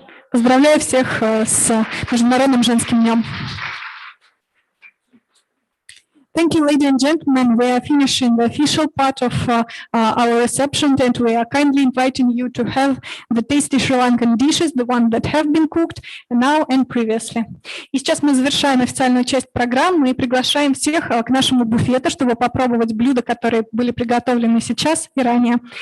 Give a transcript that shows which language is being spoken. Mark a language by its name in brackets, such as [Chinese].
[Russian] Поздравляю всех с Международным женским днем. [English] Thank you, ladies and gentlemen. We are finishing the official part of our reception, and we are kindly inviting you to have the tasty Sri Lankan dishes, the ones that have been cooked now and previously. [Russian] И сейчас мы завершаем официальную часть программы и приглашаем всех к нашему буфету, чтобы попробовать блюда, которые были приготовлены сейчас и ранее.